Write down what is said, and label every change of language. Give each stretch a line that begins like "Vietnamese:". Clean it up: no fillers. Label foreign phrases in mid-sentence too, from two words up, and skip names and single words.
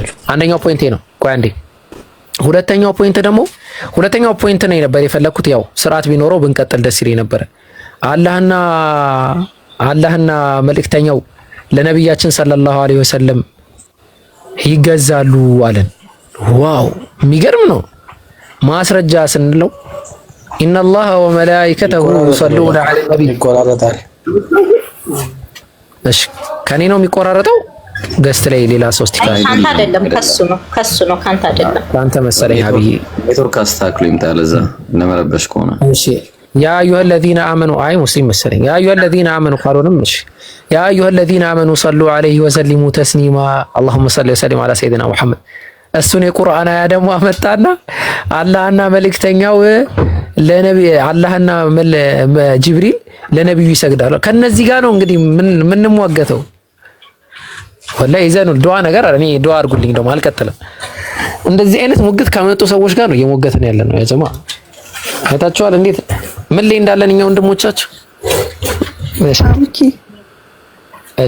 Amharic: አንደኛው ፖይንቴ ነው። ቆይ አንዴ ሁለተኛው ፖይንት ነው ነበር የፈለኩት። ያው ስርዓት ቢኖረው ብንቀጥል ደስ ይለኝ ነበር። አላህና መልእክተኛው ለነብያችን
Arabic: صلى الله عليه وسلم
Amharic: ይገዛሉ አለን። ዋው የሚገርም ነው። ማስረጃ ስንለው
Arabic: إن الله وملائكته يصلون على النبي
Amharic: ይቆራረጣል። እሺ ከኔ ነው የሚቆራረጠው? ገስት ላይ ሌላ ሶስት ይካል ካንተ አይደለም ከሱ ነው ካንተ አይደለም ካንተ መሰለኝ አብይ ኔትወርክ አስተካክሎ ይምጣ ለዛ ለመረበሽ ከሆነ እሺ
Arabic: يا أيها الذين آمنوا
Amharic: አይ ሙስሊም መሰለኝ
Arabic: يا أيها الذين آمنوا
Amharic: ካልሆነም እሺ
Arabic: يا أيها الذين آمنوا صلوا عليه وسلموا تسليما اللهم صل وسلم على سيدنا محمد
Amharic: እሱን የቁርአን አያ ደግሞ አመጣና አላህና መልእክተኛው ለነቢ አላህና ጅብሪል ለነብዩ ይሰግዳሉ። ከነዚህ ጋር ነው እንግዲህ ምን ሟገተው ወላሂ ይዘኑ ዱዓ ነገር እኔ ዱዓ አድርጉልኝ ደግሞ አልቀጥልም። እንደዚህ አይነት ሙግት ከመጡ ሰዎች ጋር ነው እየሞገትን ያለነው። ያ ጀማ አይታችኋል እንዴት ምን ላይ እንዳለን እኛ ወንድሞቻችሁ። እሺ